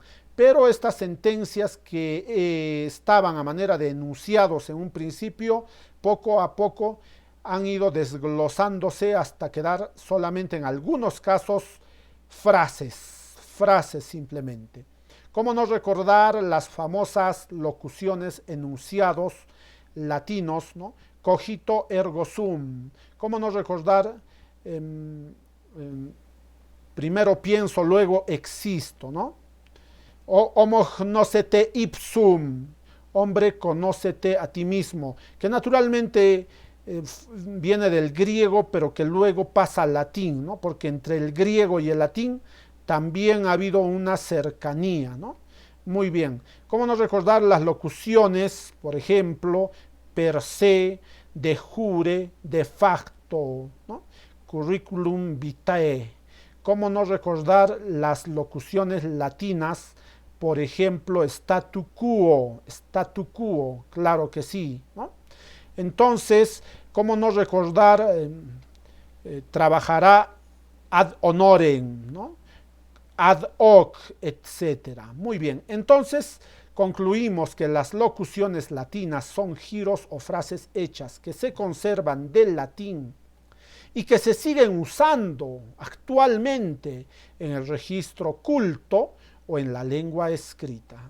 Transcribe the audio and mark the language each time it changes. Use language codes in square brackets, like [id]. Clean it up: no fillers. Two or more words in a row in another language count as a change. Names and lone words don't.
[es] Pero estas sentencias que estaban a manera de enunciados en un principio, poco a poco han ido desglosándose hasta quedar solamente en algunos casos frases simplemente. ¿Cómo no recordar las famosas locuciones, enunciados latinos, ¿no? [la] Cogito ergo sum. [es] ¿Cómo no recordar primero pienso, luego existo, ¿no? [la] O homo gnocete ipsum, [es] hombre, conócete a ti mismo, que naturalmente viene del griego, pero que luego pasa al latín, ¿no? Porque entre el griego y el latín también ha habido una cercanía, ¿no? Muy bien. ¿Cómo no recordar las locuciones, por ejemplo, [la] per se, de jure, de facto, [es] ¿no? [la] Curriculum vitae. [es] ¿Cómo no recordar las locuciones latinas? Por ejemplo, [la] statu quo, [es] claro que sí, ¿no? Entonces, ¿cómo no recordar trabajará [la] ad honorem, [es] ¿no? [la] Ad hoc, [es] etcétera? Muy bien, entonces concluimos que las locuciones latinas son giros o frases hechas que se conservan del latín y que se siguen usando actualmente en el registro culto o en la lengua escrita.